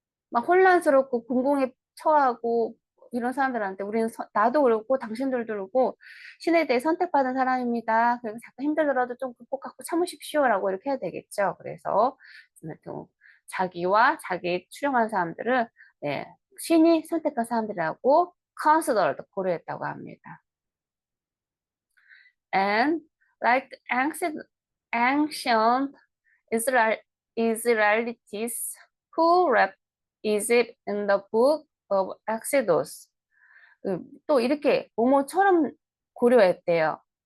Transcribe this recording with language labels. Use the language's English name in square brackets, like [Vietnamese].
[Korean] 막 혼란스럽고 공공에 처하고 이런 사람들한테 나도 그렇고 당신들도 그렇고 신에 대해 선택받은 사람입니다. 그래서 자꾸 힘들더라도 좀 극복하고 참으십시오라고 이렇게 해야 되겠죠. 그래서 자기와 자기 추종한 사람들을 네, 신이 선택한 사람들이라고 considered 고려했다고 합니다. [English] And like the ancient Israel, Israelites who left Egypt in the book of Exodus. [Korean] 또 이렇게 모모처럼 고려했대요.